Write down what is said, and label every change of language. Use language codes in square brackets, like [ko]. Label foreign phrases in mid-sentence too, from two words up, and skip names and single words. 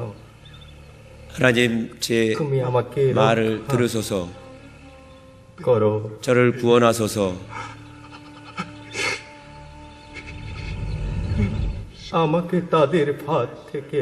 [ko] 하나님 제 [bn] তুমি আমাকে [ko] 말을 [bn] রক্ষা [ko] 들으소서 [bn] করো। [ko] 저를 구원하소서 [bn] আমাকে তাদের ফাঁদ থেকে